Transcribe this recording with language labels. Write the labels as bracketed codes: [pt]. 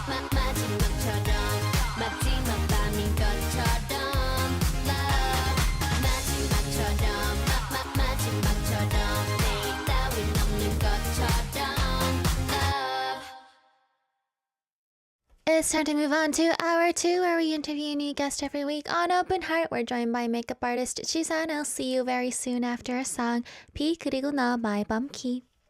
[ko] 마지막처럼 마지막 밤인 것처럼 Love 마지막처럼 마지막처럼 내일 따윈 없는 것처럼 Love [en] It's time to move on to hour 2, where we interview a new guest every week on Open Heart. We're joined by makeup artist Chisan. I'll see you very soon after a song. [ko] 비 그리고 너 by Bumkey.